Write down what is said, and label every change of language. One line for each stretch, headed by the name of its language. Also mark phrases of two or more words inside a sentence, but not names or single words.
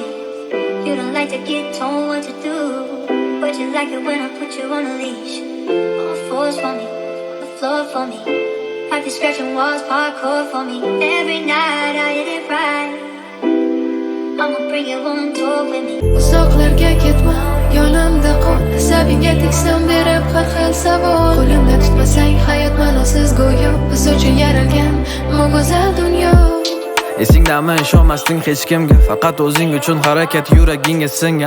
English: You don't like to get told what to do, but you like it when I put you on a leash. All fours for me, the floor for me. Practice scratching walls, parkour for me. Every night I hit it right. I'ma bring you on tour with me.
Uzbek: Uzoqlarga ketma, yonimda qol. Asabingga teksam berib har xil savol. Qo'limda tutmasang hayot ma'nosiz go'yo. Biz uchun yaralgan bu go'zal dunyo. Esingdami ishonmasding hech kimga, faqat o'zing uchun harakat yuragingga singan.